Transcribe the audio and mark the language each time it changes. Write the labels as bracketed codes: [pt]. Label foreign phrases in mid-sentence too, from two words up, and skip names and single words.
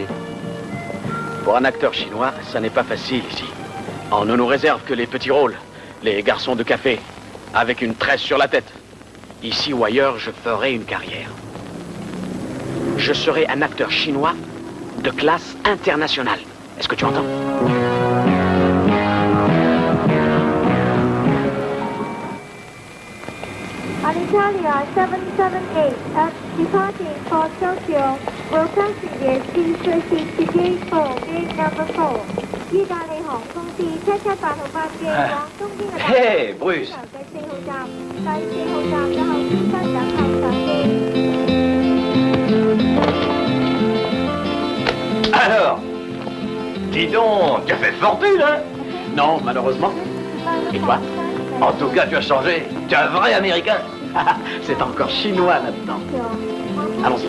[fr] Pour un acteur chinois, ça n'est pas facile ici. On ne nous réserve que les petits rôles, les garçons de café, avec une tresse sur la tête. Ici ou ailleurs, je ferai une carrière. Je serai un acteur chinois de classe internationale. Est-ce que tu entends? [en] Alitalia 778 at departing for Tokyo will passenger C368 gate number 4. [yue] 意大利航空 C778 號班機往東京嘅 [en] Hey, Bruce. [yue] 第4號站，第4號站嘅候選室等候上機。 [fr] Alors, dis donc, tu as fait fortune, hein? Non, malheureusement. Et toi? En tout cas, tu as changé. Tu es un vrai Américain. C'est encore chinois là-dedans. Allons-y.